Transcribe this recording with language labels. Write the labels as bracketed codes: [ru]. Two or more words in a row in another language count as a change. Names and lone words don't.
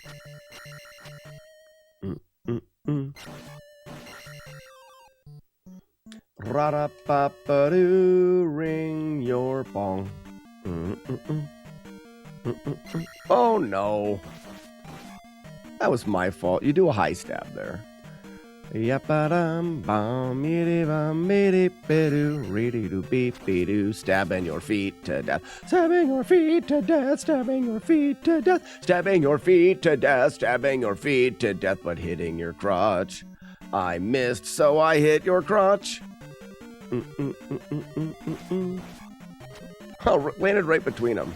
[en] Ra-da-pa-pa-doo, ring your bong. Oh no. That was my fault. You do a high stab there. Yapadam bam yiddy bam biddy bidoo reedy doo beep beedoo stabbing your feet to death. Stabbing your feet to death, stabbing your feet to death, stabbing your feet to death, stabbing your feet to death, but hitting your crotch. I missed, so I hit your crotch. Oh, landed right between them.